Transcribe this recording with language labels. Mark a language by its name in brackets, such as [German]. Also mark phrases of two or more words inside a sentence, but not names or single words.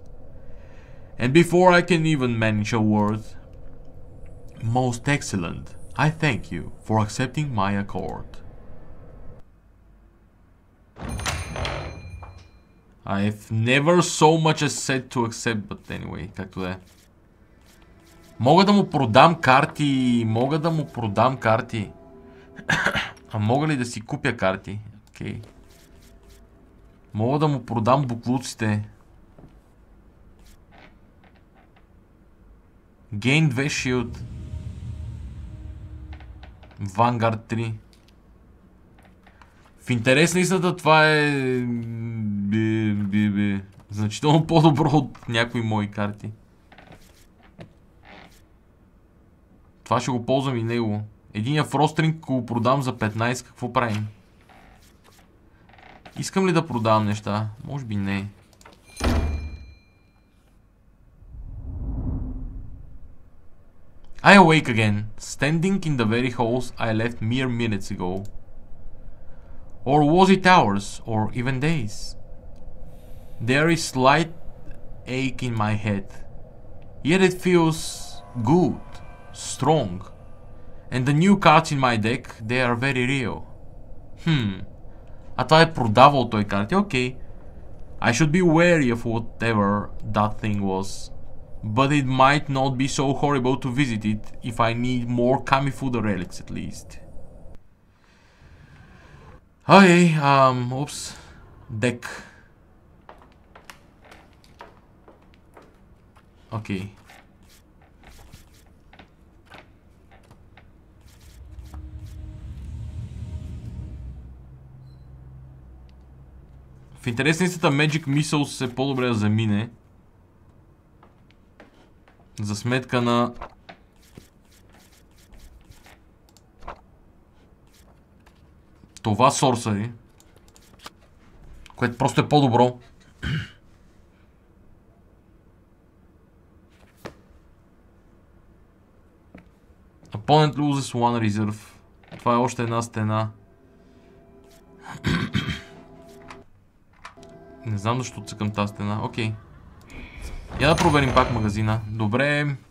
[English] And before I can even manage a word, most excellent, I thank you for accepting my accord. I've never so much as said to accept, but anyway, [Bulgarian] както да е. Мога да му продам карти, А мога ли да си купя карти? Окей. Мога да му продам буклуците. [English] Gain 2 shield. Vanguard 3. [Bulgarian] В интерес на истината това е значително по-добро от някои мои карти. Това ще го ползвам и него. Единия фростринг, ако го продам за 15, какво правим? Искам ли да продавам неща? Може би не. [English] I awake again, standing in the very halls I left mere minutes ago. Or was it hours, or even days? There is slight ache in my head, yet it feels good, strong. And the new cards in my deck, they are very real. [Bulgarian] А това е продавал той карти, окей. [English] I should be wary of whatever that thing was. But it might not be so horrible to visit it if I need more Kamifuda relics at least. Okay, oops. Deck. Okay. [Bulgarian] В интерес на истината Magic Missiles е по-добре да замине. За сметка на това Sorcery, което просто е по-добро. [English] Opponent loses one reserve. [Bulgarian] Това е още една стена. Не знам защо цъкам тази стена. Окей. Я да проверим пак магазина. Добре.